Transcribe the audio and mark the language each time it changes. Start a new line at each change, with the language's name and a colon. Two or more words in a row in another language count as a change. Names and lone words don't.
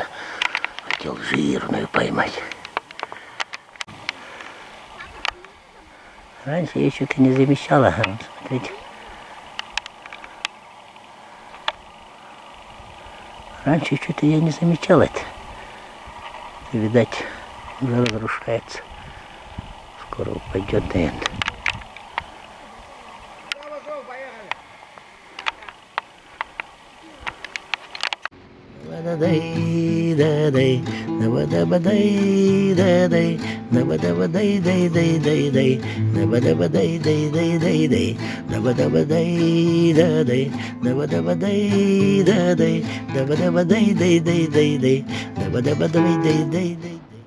Russian: Хотел жирную поймать. Раньше я что-то не замечала. Вот, смотрите. Раньше что-то я не замечал это. Видать, уже разрушается. Скоро упадет, наверное. Да-да-дай, да-ба-да-ба-дай, да-дай, да-ба-да-ба-дай-дай-дай-дай-дай, да-ба-да-ба-дай-дай-дай-дай-дай, да-ба-да-ба-дай, да-дай, да-ба-да-ба-дай, да-дай, да-ба-да-ба-дай-дай-дай-дай-дай, да-ба-да-ба-дай-дай-дай-дай.